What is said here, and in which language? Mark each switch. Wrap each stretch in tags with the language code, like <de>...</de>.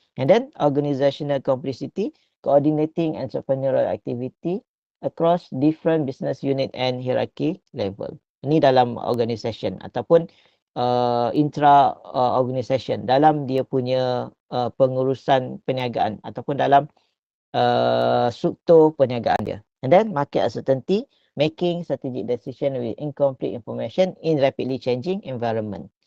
<en>And then organizational complexity, coordinating entrepreneurial activity across different business unit and hierarchy level.</en> <ms>Ini dalam organisation ataupun intra organisation, dalam dia punya pengurusan perniagaan ataupun dalam struktur perniagaan dia.</ms> <en>And then market uncertainty, making strategic decision with incomplete information in rapidly changing environment.</en>